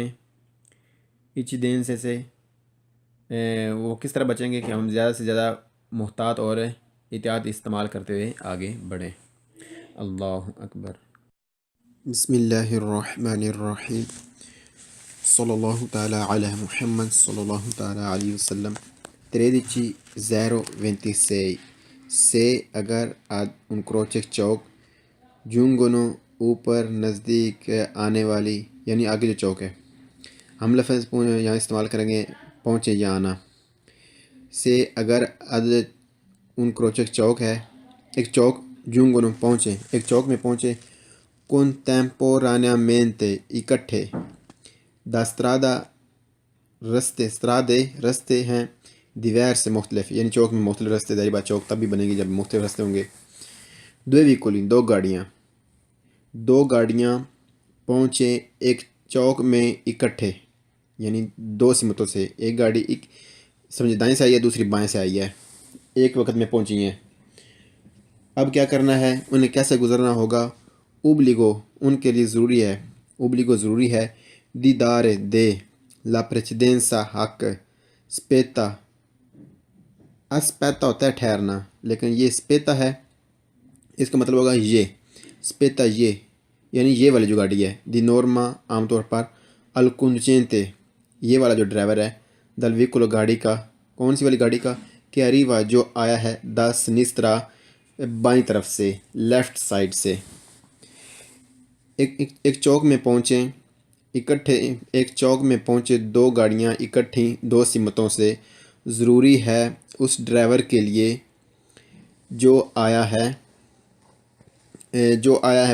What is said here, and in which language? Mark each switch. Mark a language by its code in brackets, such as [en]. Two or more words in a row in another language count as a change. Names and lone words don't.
[ur] اچ دین سے وہ کس طرح بچیں گے کہ ہم زیادہ سے زیادہ محتاط اور احتیاط استعمال کرتے ہوئے آگے بڑھیں۔ اللہ اکبر۔ بسم اللہ الرحمن الرحیم، صلی اللہ تعالیٰ علی محمد صلی اللہ تعالیٰ علیہ وسلم۔ 13:26 سے اگر [it] ad un croce [ur] چوک giungono اوپر نزدیک آنے والی، یعنی آگے جو چوک ہے، ہم لفظ یہاں استعمال کریں گے پہنچے یا آنا سے اگر [it] ad un croce [ur] چوک ہے، ایک چوک giungono پہنچے، ایک چوک میں پہنچے، contemporaneamente اکٹھے، [it] da strada [ur] رستے ہیں، diverse مختلف، یعنی چوک میں مختلف رستے، ظاہر بات چوک تب بھی بنے گی جب مختلف رستے ہوں گے۔ [it] due veicoli [ur] دو گاڑیاں پہنچے ایک چوک میں اکٹھے، یعنی دو سمتوں سے، ایک گاڑی سمجھے دائیں سے آئی ہے، دوسری بائیں سے آئی ہے، ایک وقت میں پہنچی ہیں۔ اب کیا کرنا ہے، انہیں کیسے گزرنا ہوگا؟ obbligo ان کے لیے ضروری ہے، obbligo ضروری ہے، [it] di dare دے، la precedenza حق، spetta aspetta [ur] ہوتا ہے ٹھہرنا، لیکن یہ spetta ہے، اس کا مطلب ہوگا یہ، spetta یہ، یعنی یہ والی جو گاڑی ہے، [it] di norma [ur] عام طور پر، [it] al conducente [ur] یہ والا جو ڈرائیور ہے، dal veicolo گاڑی کا، کون سی والی گاڑی کا، کہ arriva جو آیا ہے، [it] da sinistra [ur] بائیں طرف سے، لیفٹ سائڈ سے۔ ایک چوک میں پہنچیں اکٹھے، ایک چوک میں پہنچے دو گاڑیاں اکٹھی دو سمتوں سے، ضروری ہے اس ڈرائیور کے لیے جو آیا ہے